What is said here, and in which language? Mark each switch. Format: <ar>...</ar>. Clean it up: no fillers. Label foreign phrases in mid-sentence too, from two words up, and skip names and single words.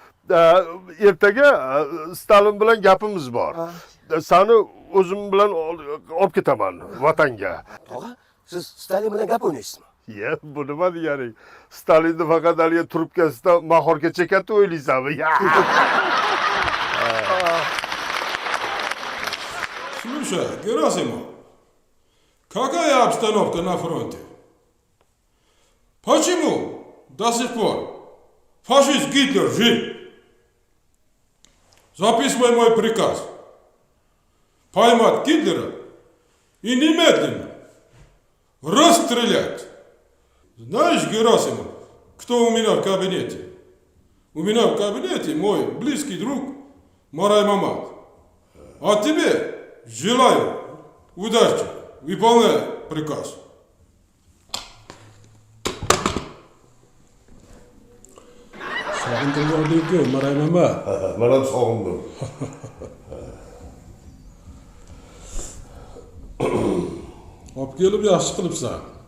<uz>Ertaga Stalin bilan gapimiz bor. seni o'zim bilan olib ketaman vatanga. Tog'a, siz Stalin bilan gap o'ynaysizmi? Ya, bu nima deganing? Stalinni faqat haliga trubkasida mahorga chekatni o'ylaysanmi?</uz> <ru>Слушай, Герасимов, какая обстановка на фронте? Почему до сих пор фашист Гитлер жив? Записывай мой приказ. Поймать Гитлера и немедленно расстрелять. Знаешь, Герасимов, кто у меня в кабинете? У меня в кабинете мой близкий друг Марай Мамат. А тебе желаю удачи. Выполняй приказ.</ru> <uz>Sog'intirgan Maray Mama. Men ham sog'indim. Olib kelib yaxshi qilibsan.</uz>